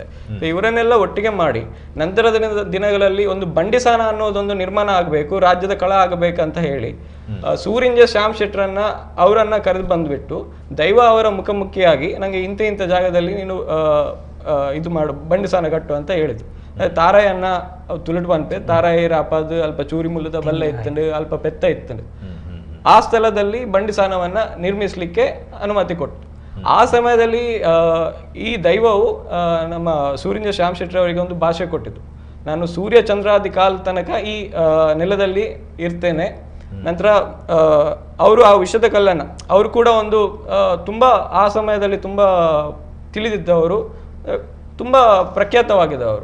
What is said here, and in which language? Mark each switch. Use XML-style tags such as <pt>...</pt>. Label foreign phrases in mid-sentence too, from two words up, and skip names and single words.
<kn>ಇವರನ್ನೆಲ್ಲ ಒಟ್ಟಿಗೆ ಮಾಡಿ ನಂತರದ ದಿನಗಳಲ್ಲಿ ಒಂದು ಬಂಡಿಸಾನ ಅನ್ನೋದೊಂದು ನಿರ್ಮಾಣ ಆಗಬೇಕು, ರಾಜ್ಯದ ಕಳ ಆಗಬೇಕಂತ ಹೇಳಿ ಸೂರಿಂಜ ಶ್ಯಾಮ್ ಶೆಟ್ರನ್ನ ಅವರನ್ನ ಕರೆದು ಬಂದ್ಬಿಟ್ಟು ದೈವ ಅವರ ಮುಖಾಮುಖಿಯಾಗಿ ನಂಗೆ ಇಂಥ ಜಾಗದಲ್ಲಿ ನೀನು ಇದು ಮಾಡು, ಬಂಡಿಸಾನ ಕಟ್ಟು ಅಂತ ಹೇಳಿದ್ರು.</kn> <tcy>ತಾರಾಯನ್ನ ತುಳುಟು ಪನ್ಪೆ ತಾರಾಯಿ ರಾಪದು ಅಲ್ಪ ಚೂರಿ ಮುಲ್ಲದ ಬಲ್ಲ ಇತ್ತಂಡು ಅಲ್ಪ ಪೆತ್ತ ಇತ್ತಂಡು</tcy> <kn>ಆ ಸ್ಥಳದಲ್ಲಿ ಬಂಡಿಸಾನವನ್ನ ನಿರ್ಮಿಸಲಿಕ್ಕೆ ಅನುಮತಿ ಕೊಟ್ಟು. ಆ ಸಮಯದಲ್ಲಿ ಈ ದೈವವು ನಮ್ಮ ಸೂರ್ಯ ಶ್ಯಾಮ್ ಶೆಟ್ಟಿ ಅವರಿಗೆ ಒಂದು ಭಾಷೆ ಕೊಟ್ಟಿದ್ದು, ನಾನು ಸೂರ್ಯ ಚಂದ್ರಾದಿ ಕಾಲ ತನಕ ಈ ನೆಲದಲ್ಲಿ ಇರ್ತೇನೆ. ನಂತರ ಅವರು ಆ ವಿಷದ ಕಲ್ಲನ್ನ ಅವರು ಕೂಡ ಒಂದು ತುಂಬಾ ಆ ಸಮಯದಲ್ಲಿ ತುಂಬಾ ತಿಳಿದಿದ್ದವರು, ತುಂಬಾ ಪ್ರಖ್ಯಾತವಾಗಿದ್ದವರು.</kn>